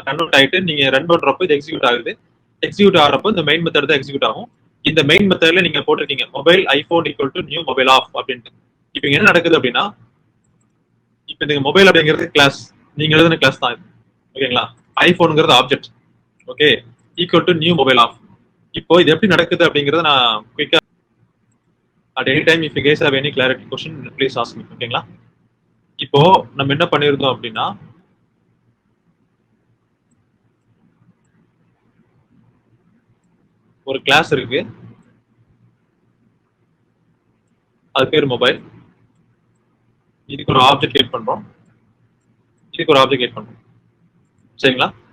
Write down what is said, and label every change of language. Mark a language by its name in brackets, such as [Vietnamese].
[Tamil] Convert ஆயிட்டு நீங்க run பண்றப்போ இது எக்ஸிக்யூட் ஆகுது. எக்ஸிக்யூட் ஆகிறப்போ இந்த மெயின் மெத்தட் தான் எக்ஸிக்யூட் ஆகும். இந்த மெயின் மெத்தட்ல நீங்க போட்டிருக்கீங்க mobile iPhone equal to new mobile off அப்படின்ட்டு. இப்போ என்ன நடக்குது அப்படின்னா இப்போ இந்த மொபைல் அப்படிங்கிறது கிளாஸ் நீங்க எழுதின கிளாஸ் தான். ஓகேங்களா? ஐபோனுங்கிறது object. Okay equal to new mobile off. இப்போ இது எப்படி நடக்குது அப்படிங்கறத நான் குயிக்கா [English] at any time if you guys have any clarity question please ask me. [Tamil] ஓகேங்களா? இப்போ நம்ம என்ன பண்ணிருந்தோம் அப்படின்னா ஒரு கிளாஸ் இருக்கு. அது பேர் மொபைல். இதுக்கு ஒரு ஆப்ஜெக்ட் கிரியேட் பண்றோம். இதுக்கு ஒரு ஆப்ஜெக்ட் கிரியேட் பண்றோம். சரிங்களா?